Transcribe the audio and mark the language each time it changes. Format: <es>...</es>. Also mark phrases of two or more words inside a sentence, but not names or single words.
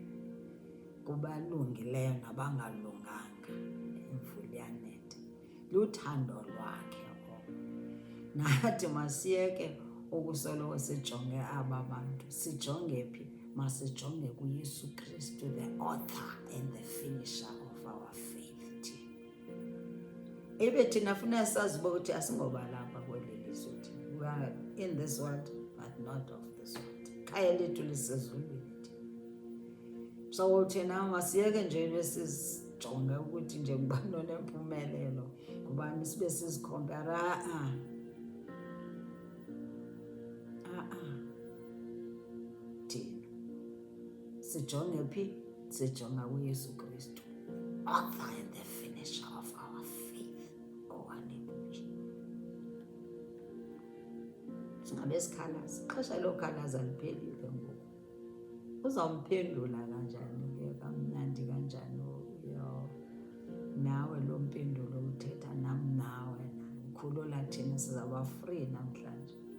<xh>Kubalungileyo nabangalunganga imvula iyanetha. Luthando lwakhe oko. Nathi masiyeke ukusoloko sijonge aba bantu. Sijonge phi? Masijonge kuYesu Kristu,</xh> <en>the author and the finisher of our faith.</en> <xh>Ibe thina funeka sazi ukuthi asingobalapha kweli lizwe.</xh> <en>We are in this world but not of this world.</en> <xh>Khaya lethu lisezulwini. So thina masiyeke nje besijonge ukuthi nje ngubani onempumelelo, ngubani sibe sizikhompara. Thina sijonge phi? Sijonga kuYesu Kristu,</xh> <en>author and the finisher of our faith. Hallelujah.</en> <xh>Singabe sikhalaza, ixesha lokhalaza liphelile ngoku. Uzamphendula kanjani ke, kamnandi kanjani uYehova? Nawe lo mpendulo uthetha nam nawe, mkhulula thina sizaba free namhlanje.</xh>